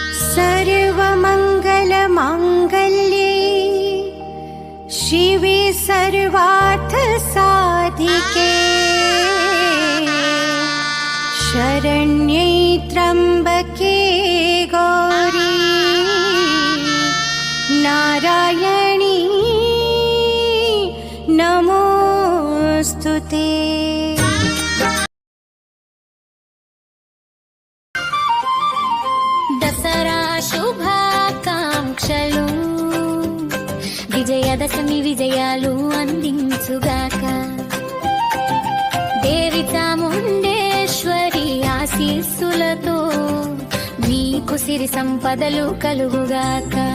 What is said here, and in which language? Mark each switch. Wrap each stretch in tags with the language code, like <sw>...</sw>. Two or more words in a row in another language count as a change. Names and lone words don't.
<sa>सर्वमङ्गलमाङ्गल्ये शिवे सर्वार्थसाधिके शरण्ये त्र्यम्बके गौरी नारायणी नमोऽस्तुते।</sa> <te>దసరా శుభాకాంక్షలు విజయదశమి విజయాలు అందించుగాక దేవి చాముండేశ్వరి ఆశీస్సులతో మీకు సిరి సంపదలు కలుగుగాక</te>